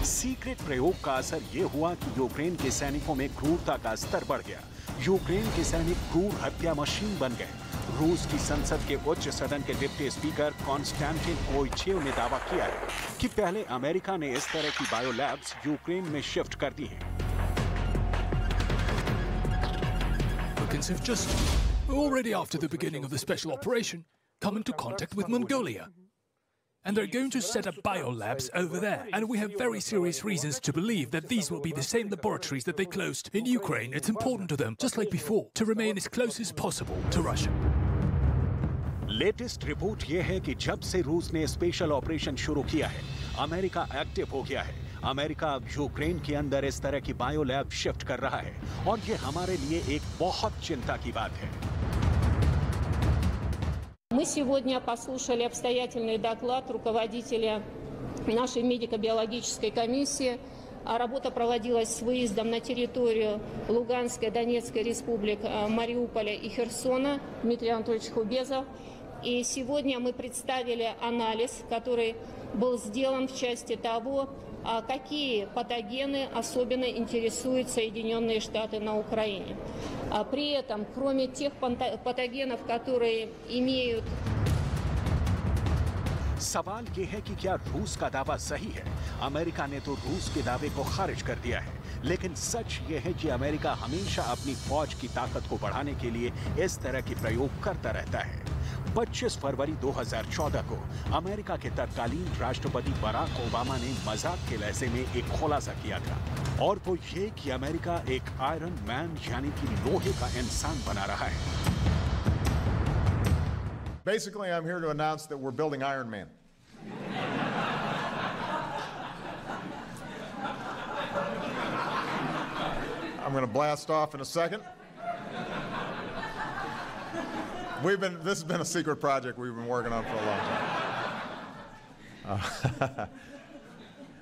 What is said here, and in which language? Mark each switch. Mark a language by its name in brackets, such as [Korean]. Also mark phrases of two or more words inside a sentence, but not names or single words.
[Hindi] सीक्रेट प्रयोग का असर ये हुआ कि यूक्रेन के सैनिकों में क्रूरता का स्तर बढ़ गया। यूक्रेन के सैनिक क्रूर हत्या मशीन बन गए। रूस की संसद के उच्च सदन के [English] deputy speaker [Hindi] कॉन्स्टेंटिन कोएचेव ने दावा किया है कि पहले अमेरिका ने इस तरह की बायोलैब्स यूक्रेन में शिफ्ट कर दी हैं। [English] Have just, already after the beginning of the special operation, come into contact with Mongolia. And they're going to set up biolabs over there. And we have very serious reasons to believe that these will be the same laboratories that they closed in Ukraine. It's important to them, just like before, to remain as close as possible to Russia. latest report [Hindi] यह है कि जब से रूस ने [English] special operation [Hindi] शुरू किया है, अमेरिका एक्टिव हो गया है। अमेरिका अब यूक्रेन के अंदर इस तरह की [English] biolab shift [Hindi] कर रहा है और ये हमारे लिए एक बहुत चिंता की बात है। [Russian] Мы сегодня послушали обстоятельный доклад руководителя нашей медико-биологической комиссии. Работа проводилась с выездом на территорию Луганской, Донецкой республик, Мариуполя и Херсона, Дмитрий Анатольевич Хубезов. И сегодня мы представили анализ, который был сделан в части того, какие патогены особенно интересуют Соединенные Штаты на Украине. При этом, кроме тех патогенов, которые имеют... [Hindi] सवाल ये है कि क्या रूस का दावा सही है। अमेरिका ने तो रूस के दावे को खारिज कर दिया है, लेकिन सच ये है कि अमेरिका हमेशा अपनी फौज की ताकत को बढ़ाने के लिए इस तरह के प्रयोग करता रहता है। 25 फरवरी 2014 को अमेरिका के तत्कालीन राष्ट्रपति बराक ओबामा ने मजाक के लहजे में एक खुलासा किया था, और वो ये कि अमेरिका एक आयरन मैन यानी कि लोहे का इंसान बना रहा है। [English] Basically, I'm here to announce that we're building Iron Man. I'm going to blast off in a second. This has been a secret project we've been working on for a long time.